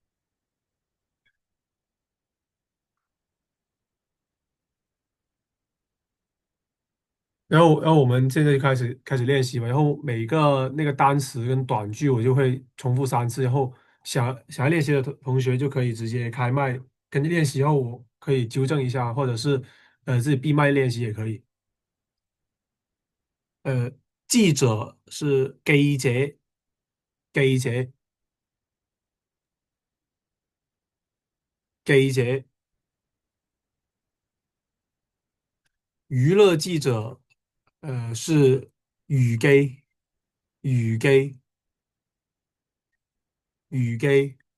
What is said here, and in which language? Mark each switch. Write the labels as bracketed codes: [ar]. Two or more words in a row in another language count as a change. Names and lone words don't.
[zh] 然后我们现在就开始练习嘛。然后每一个那个单词跟短句我就会重复3次，然后想要练习的同学就可以直接开麦跟着练习，后我可以纠正一下，或者是自己闭麦练习也可以。呃，記者是記者，記者，記者。娛樂記者，是娛記，娛記，娛記。